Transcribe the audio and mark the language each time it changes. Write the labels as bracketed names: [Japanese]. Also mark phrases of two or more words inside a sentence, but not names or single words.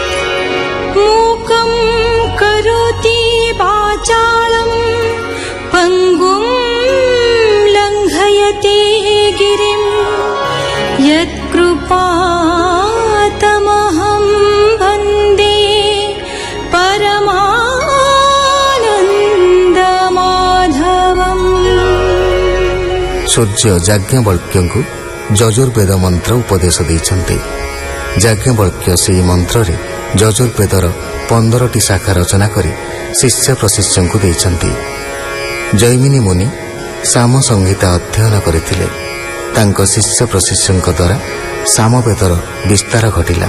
[Sanskrit] मूकं करोति वाचालं पङ्गुं लङ्घयते गिरिं यत्कृपातमहं वन्दे परमानन्दमाधवम्। [Odia] सूर्य याज्ञवल्क्यଙ୍କୁ ଯଜୁର୍ବେଦ ମନ୍ତ୍ର ଉପଦେଶ ଦେଇଛନ୍ତି। ଯାଜ୍ଞବଲ୍କ୍ୟ ସେହି ମନ୍ତ୍ରରେ ଯଜୁର୍ବେଦର 15ଟି ଶାଖା ରଚନା କରି ଶିଷ୍ୟ ପ୍ରଶିଷ୍ୟଙ୍କୁ ଦେଇଛନ୍ତି। ଜୈମିନୀ ମୁନି ସାମ ସଂହିତା ଅଧ୍ୟୟନ କରିଥିଲେ। ତାଙ୍କ ଶିଷ୍ୟ ପ୍ରଶିଷ୍ୟଙ୍କ ଦ୍ୱାରା ସାମବେଦର ବିସ୍ତାର ଘଟିଲା।